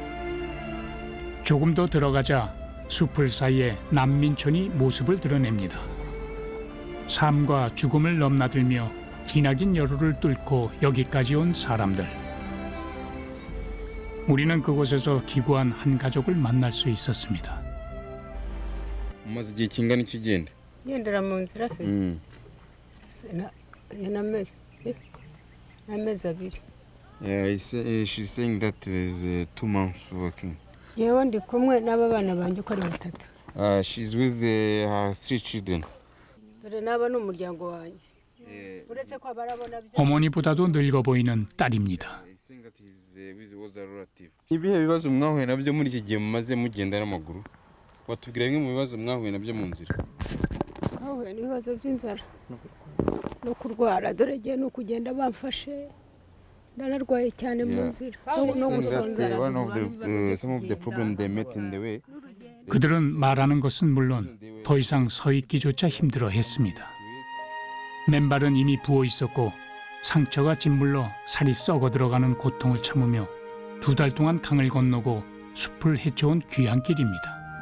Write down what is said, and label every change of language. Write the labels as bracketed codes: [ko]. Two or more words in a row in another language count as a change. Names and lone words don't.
[ko] 조금 더 들어가자 숲을 사이에 난민촌이 모습을 드러냅니다. 삶과 죽음을 넘나들며 기나긴 여로를 뚫고 여기까지 온 사람들. 우리는 그곳에서 기구한 한 가족을 만날 수 있었습니다. [rw] umaze igihe kingana iki ugenda ngendera mu nzira se n'amezi abiri. [en] she's saying that is 2 months working. [rw] yewe ndi kumwe n'aba bana banjye uko ari batatu. [en] She's with her 3 children. [rw] dore n'aba ni umuryango wanjye. uretse ko abarabona [ko] 어머니보다도 늙어 보이는 딸입니다. [rw] ibihe bibazo mwahuye nabyo muri iki gihe mumaze mugenda n'amaguru? watubwira bimwe mu bibazo mwahuye nabyo mu nzira? twahuye n'ibibazo by'inzara no kurwara, dore igihe ni ukugenda bamfashe ndanarwaye cyane mu nzira no gusonzara. [en] Some of the problem they met in the way. [ko] 그들은 말하는 것은 물론 더 이상 서 있기조차 힘들어 했습니다. 맨발은 이미 부어 있었고 상처가 짓물러 살이 썩어 들어가는 고통을 참으며 2달 동안 강을 건너고 숲을 헤쳐온 귀한 길입니다.